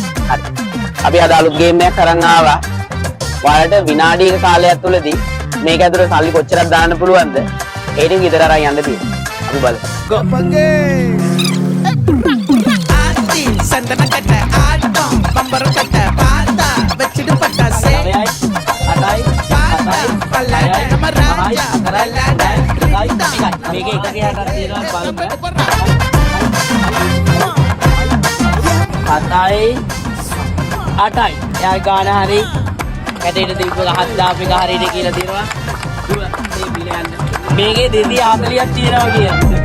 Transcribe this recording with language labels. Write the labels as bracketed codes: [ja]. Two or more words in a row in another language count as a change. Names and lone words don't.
[si] හරි. අපි අද අලුත් ගේම් එකක් අරන් ආවා. ඔයාලට විනාඩියක කාලයක් තුලදී මේක ඇතුලේ සල්ලි කොච්චරක් දාන්න පුළුවන්ද? ඒ ටික විතර අරන් යන්න තියෙනවා. අපි බලමු. Go. [ta] சந்தன கட்ட ஆட்டம் பம்பரம் கட்ட பாத்தா வச்சிடு பட்டாசே [si] අටයි [ta] பல்லாட நம்ம ராஜா பல்லாட [si] මේක එක ගියාට තියෙනවා බලන්න. 7යි 8යි. එයා ගාන හරි කැටේට දීපු 7000 එක හරියට කියලා තියෙනවා. මේ බිල යන්න. මේකේ 240ක් තියෙනවා කියලා.